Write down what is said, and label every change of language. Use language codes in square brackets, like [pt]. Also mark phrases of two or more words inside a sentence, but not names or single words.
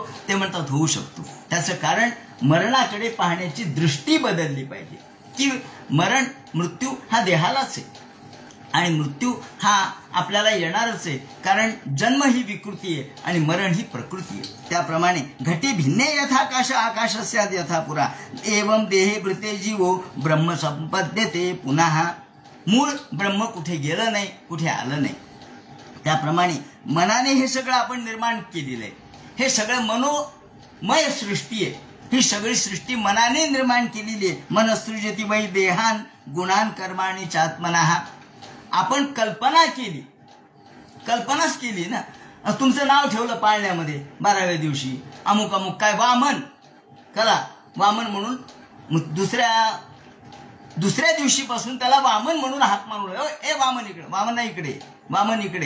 [mr] ते म्हणतात होऊ शकतो. त्याचं कारण मरणाकडे पाहण्याची दृष्टी बदलली पाहिजे, की मृत्यू हा देहालाच आहे आणि मृत्यू हा आपल्याला येणारच आहे. कारण जन्म ही विकृती आहे आणि मरण ही प्रकृती आहे. [sa] त्याप्रमाणे घटे भिन्ने यथाकाश आकाशस्याद यथा पुरा, एवं देहे भृते जीवो ब्रह्म संपद्यते पुन्हा. [mr] मूळ ब्रह्म कुठे गेलं नाही, कुठे आलं नाही. त्याप्रमाणे मनाने हे सगळं आपण निर्माण केलेलं आहे. हे सगळं मनोमय सृष्टी आहे. ही सगळी सृष्टी मनाने निर्माण केलेली आहे. [sa] मनसृजती वै देहान गुणान कर्माणि चात्मनः. [mr] आपण कल्पनाच केली ना. तुमचं नाव ठेवलं पाळण्यामध्ये 12व्या दिवशी, अमुक अमुक काय वामन, कला वामन म्हणून. दुसऱ्या दिवशीपासून त्याला वामन म्हणून हाक मारून, ए वामन इकडे, वामन नाही इकडे, वामन इकडे.